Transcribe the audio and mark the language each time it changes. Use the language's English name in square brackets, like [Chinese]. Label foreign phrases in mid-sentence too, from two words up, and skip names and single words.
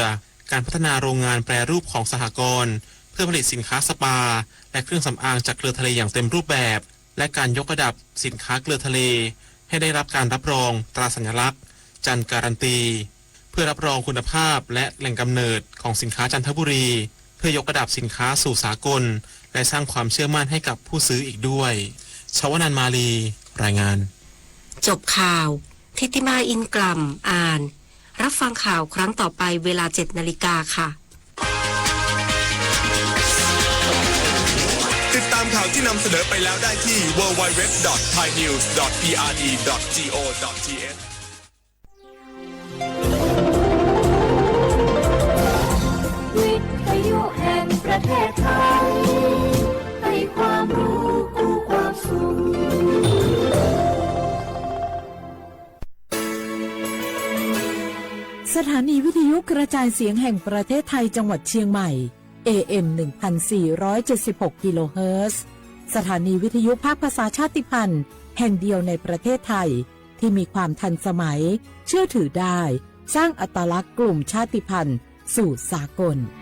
[Thai] การพัฒนาโรงงานแปรรูปของสหกรณ์เพื่อผลิตสินค้าสปาและเครื่องสำอางจากเกลือทะเลอย่างเต็มรูปแบบและการยกระดับสินค้าเกลือทะเลให้ได้รับการรับรองตราสัญลักษณ์จันการันตีเพื่อรับรองคุณภาพและแหล่งกำเนิดของสินค้าจันทบุรีเพื่อยกระดับสินค้าสู่สากลและสร้างความเชื่อมั่นให้กับผู้ซื้ออีกด้วยชวนันท์มาลีรายงาน จบข่าวทิติมาอินกล่ำอ่านรับฟังข่าวครั้งต่อไปเวลา 7 นาฬิกาค่ะ ติดตามข่าวที่นำเสนอไปแล้วได้ที่ www.thainews.prd.go.th วิทยุแห่งประเทศไทยให้ความรู้กู้ความสุข สถานีวิทยุกระจายเสียงแห่งประเทศไทยจังหวัดเชียงใหม่ AM 1476 กิโลเฮิรตซ์สถานีวิทยุภาคภาษาชาติพันธุ์แห่งเดียวในประเทศไทยที่มีความทันสมัยเชื่อถือได้สร้างอัตลักษณ์กลุ่มชาติพันธุ์สู่สากล